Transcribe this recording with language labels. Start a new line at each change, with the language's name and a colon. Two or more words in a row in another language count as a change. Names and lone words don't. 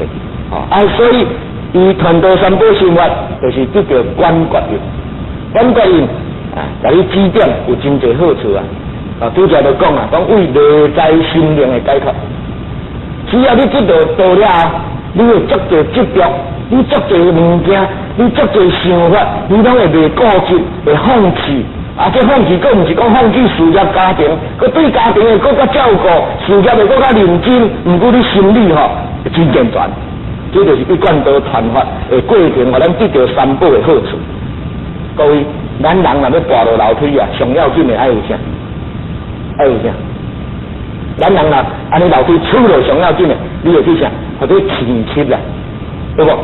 Min Nan Chinese: 所以伊传道三宝心法，就是得到观觉印。观觉印甲你指点有真侪好处啊！拄则就讲啊，讲为内在心灵的解脱。只要你知道道了，你会足侪执着。你足侪物件，你足侪想法，你拢会袂固执，会放弃。这放弃，佫毋是讲放弃事业家庭，佫对家庭会佫较照顾，事业会佫较认真。毋过你心理吼会真健全，这就是一贯道传法的过程，互咱得到三宝的好处。各位，咱人若要跋落楼梯啊，上要紧的爱有啥？爱有啥？咱人若安尼楼梯出落上要紧的，你会去啥？或者前七啦。对不？